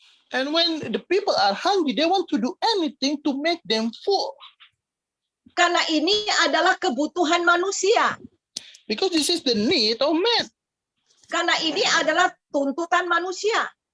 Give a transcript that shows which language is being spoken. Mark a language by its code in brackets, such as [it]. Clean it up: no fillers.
[en] And when the people are hungry, they want to do anything to make them full. [id] Karena ini adalah kebutuhan manusia. [en] Because this is the need of man. [id] Karena ini adalah tuntutan manusia.